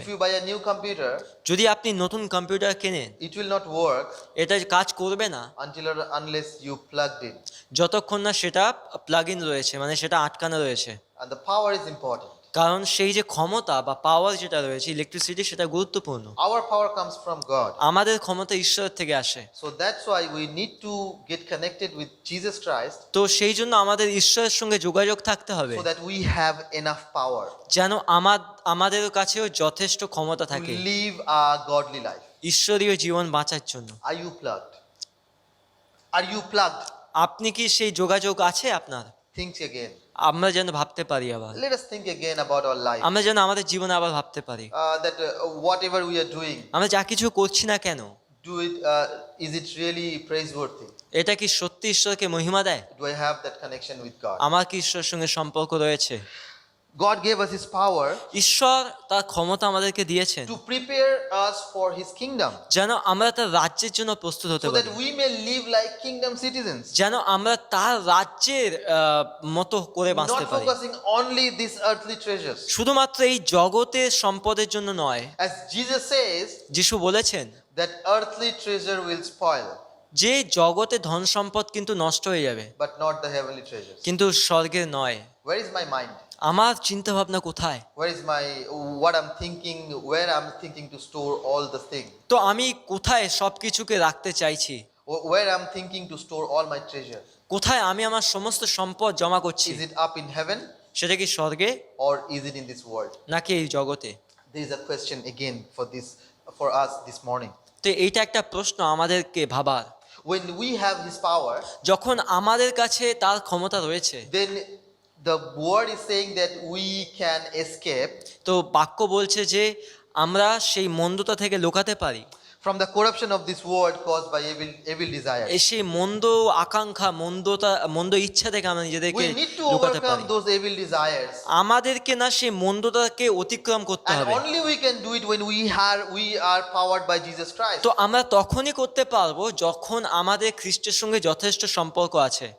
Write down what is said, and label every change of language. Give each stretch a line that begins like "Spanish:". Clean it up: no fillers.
English: If you buy a new computer,
Bangla: যদি আপনি নতুন কম্পিউটার কেনেন,
English: it will not work
Bangla: এটা কাজ করবে না
English: until or unless you plugged in.
Bangla: যতক্ষণ না সেটা প্লাগ ইন রয়েছে, মানে সেটা আটকানো রয়েছে।
English: And the power is important.
Bangla: কারণ সেই যে ক্ষমতা বা পাওয়ার যেটা রয়েছে, ইলেকট্রিসিটি, সেটা গুরুত্বপূর্ণ।
English: Our power comes from God.
Bangla: আমাদের ক্ষমতা ঈশ্বরের থেকে আসে।
English: So that's why we need to get connected with Jesus Christ
Bangla: তো সেই জন্য আমাদের ঈশ্বরের সঙ্গে যোগাযোগ থাকতে হবে
English: so that we have enough power
Bangla: যেন আমাদের কাছেও যথেষ্ট ক্ষমতা
English: to
Bangla: থাকে
English: live a godly life.
Bangla: ঈশ্বরীয় জীবন বাঁচার জন্য।
English: Are you plugged? Are you plugged?
Bangla: আপনি কি সেই যোগাযোগ আছে আপনার?
English: Think again.
Bangla: আমরা যেন ভাবতে পারি আবার,
English: Let us think again about our life.
Bangla: আমরা যেন আমাদের জীবনে আবার ভাবতে পারি
English: That whatever we are doing,
Bangla: আমরা যা কিছু করছি না কেন,
English: is it really praiseworthy?
Bangla: এটা কি সত্যি ঈশ্বরকে মহিমা দেয়?
English: Do I have that connection with God?
Bangla: আমার কি ঈশ্বরের সঙ্গে সম্পর্ক রয়েছে?
English: God gave us His power
Bangla: ঈশ্বর তার ক্ষমতা আমাদেরকে দিয়েছেন
English: to prepare us for His kingdom,
Bangla: যেন আমরা তার রাজ্যের জন্য প্রস্তুত হতে
English: so
Bangla: পারি,
English: that we may live like kingdom citizens,
Bangla: যেন আমরা তার রাজ্যের মতো করে বাঁচতে
English: not
Bangla: পারি।
English: focusing only these earthly treasures.
Bangla: শুধুমাত্র এই জগতের সম্পদের জন্য নয়।
English: As Jesus says,
Bangla: যিশু বলেছেন
English: that earthly treasure will spoil,
Bangla: যে জগতে ধন সম্পদ কিন্তু নষ্ট হয়ে যাবে,
English: but not the heavenly treasures.
Bangla: কিন্তু স্বর্গের নয়।
English: Where is my mind?
Bangla: আমার চিন্তা ভাবনা কোথায়?
English: Where is what I'm thinking, where I'm thinking to store all the things?
Bangla: তো আমি কোথায় সবকিছুকে রাখতে চাইছি?
English: Where I'm thinking to store all my treasure?
Bangla: কোথায় আমি আমার সমস্ত সম্পদ জমা করছি?
English: Is it up in heaven
Bangla: সেটা কি স্বর্গে
English: or is it in this world?
Bangla: নাকি এই জগতে?
English: There is a question again for us this morning.
Bangla: তো এইটা একটা প্রশ্ন আমাদেরকে ভাবার।
English: When we have His power,
Bangla: যখন আমাদের কাছে তার ক্ষমতা রয়েছে,
English: then the word is saying that we can escape
Bangla: তো বাক্য বলছে যে আমরা সেই মন্দতা থেকে লুকাতে পারি,
English: from the corruption of this world caused by evil desires.
Bangla: সেই মন্দ আকাঙ্ক্ষা, মন্দ ইচ্ছা থেকে আমরা নিজেদেরকে
English: We need to
Bangla: লুকাতে পারি।
English: overcome those evil desires,
Bangla: আমাদেরকে না সেই মন্দতাকে অতিক্রম করতে
English: and
Bangla: হবে।
English: only we can do it when we are powered by Jesus Christ.
Bangla: তো আমরা তখনই করতে পারবো যখন আমাদের খ্রিস্টের সঙ্গে যথেষ্ট সম্পর্ক আছে,